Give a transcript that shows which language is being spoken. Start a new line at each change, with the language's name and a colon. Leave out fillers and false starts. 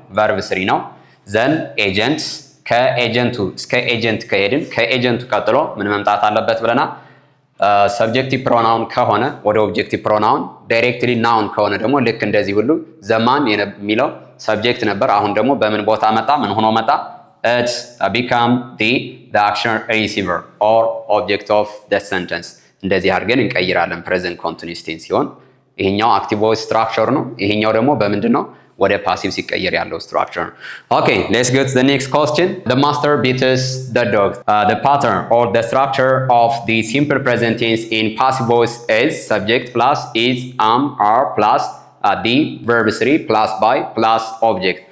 Amharic: ቨርብ 3 ነው። ዘን ኤጀንት ከኤጀንቱ እስከ ኤጀንት ከሄድን ከኤጀንቱ ቀጥሎ ምን መምጣት አለበት ብለናል? ሰብጀክቲቭ ፕሮናውን ከሆነ ወደ ኦብጀክቲቭ ፕሮናውን፣ ዳይሬክትሊ ናውን ከሆነ ደግሞ ልክ እንደዚህ ሁሉ ዘማን የሚለው ሰብጀክት ነበር። አሁን ደግሞ በምን ቦታ መጣ? ምን ሆኖ መጣ?
English: It become the action receiver or object of the sentence.
Amharic: እንደዚህ አድርገን እንቀይራለን ፕሬዘንት ኮንቲኒዩስ ቴንስ ሲሆን ይሄኛው አክቲቭ ቮይስ ስትራክቸር ነው። ይሄኛው ደግሞ በምንድን ነው? ወደ ፓሲቭ ሲቀየር ያለው ስትራክቸር ነው።
English: Okay, let's go to the next question. The master beats the dog. The pattern or the structure of the simple present tense in passive voice is subject plus is, am, are plus the verb 3 plus by plus object.